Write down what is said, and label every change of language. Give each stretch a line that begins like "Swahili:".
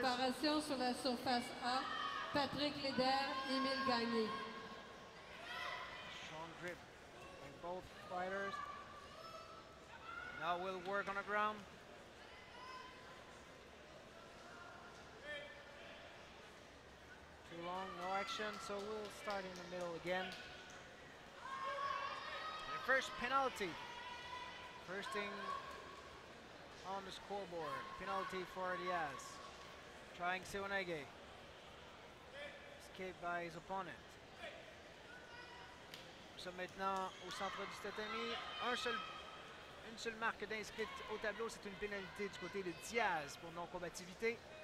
French: préparation sur la surface A, Patrick Léder, Émile Gagné.
English: Strong grip by both fighters. Now we'll work on the ground. Too long, no action, so we'll start in the middle again. And the first penalty. First thing on the scoreboard. Penalty for Diaz. Trying Sewanage. Escaped by his opponent.
French: Nous sommes maintenant au centre du tatami. Une seule marque d'inscrite au tableau, c'est une pénalité du côté de Diaz pour non-combativité.